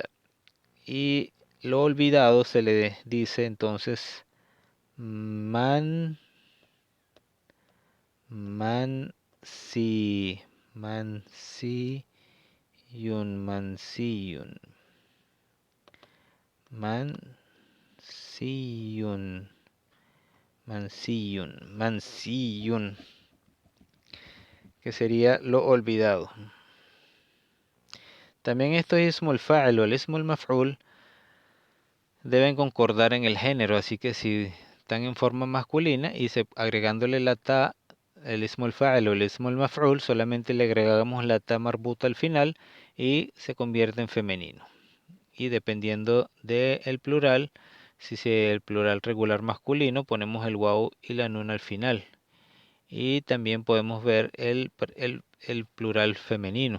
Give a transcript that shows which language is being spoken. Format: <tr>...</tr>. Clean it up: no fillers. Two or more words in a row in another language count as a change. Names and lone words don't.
<es>Y lo olvidado se le dice entonces man, si, mansiyun, mansiyun, que sería lo olvidado. También esto es</es> <ar>اسم الفاعل</ar> <es>o el</es> <ar>اسم المفعول</ar> <es>deben concordar en el género, así que si están en forma masculina y agregándole la ta, el</es> <ar>اسم الفاعل</ar> <es>o el</es> <ar>اسم المفعول,</ar> <es>solamente le agregamos la</es> <ar>تاء مربوطة</ar> <es>al final y se convierte en femenino. Y dependiendo del plural, si es el plural regular masculino, ponemos el waw y la nun al final. Y también podemos ver el plural femenino.</es>